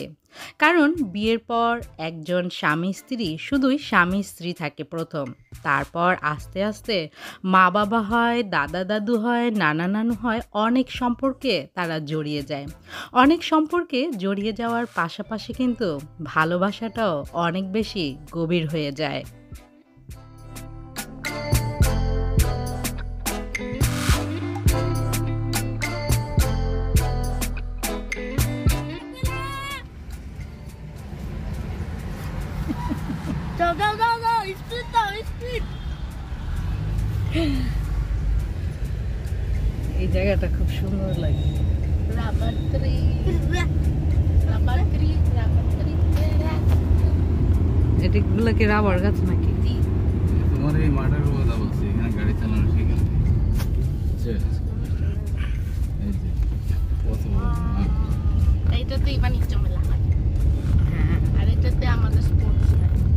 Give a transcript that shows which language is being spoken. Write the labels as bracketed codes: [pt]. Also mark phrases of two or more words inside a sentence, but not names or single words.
[bn] কারণ বিয়ের পর একজন স্বামী স্ত্রী শুধুই স্বামী স্ত্রী থাকে প্রথম, তারপর আস্তে আস্তে মা বাবা হয়, দাদা দাদু হয়, নানা নানু হয়, অনেক সম্পর্কে তারা জড়িয়ে যায়। অনেক সম্পর্কে জড়িয়ে যাওয়ার পাশাপাশি কিন্তু ভালোবাসাটাও অনেক বেশি গভীর হয়ে যায়। [en] Go, go, go, go! Speed daw, speed! [bn] এই জায়গাটা খুব সুন্দর লাগে। [en] Rubber tree. Rubber tree, rubber tree. [bn] এগুলো কি রাবার গাছ নাকি? তোমার এই মাঠের কথা বলছি, এখানে গাড়ি চালানো শেখা। এই যে কত বড় মাঠ। এইটাতেই বাণিজ্য মেলা হয়, আর এটাতে আমাদের স্পোর্টস হয়।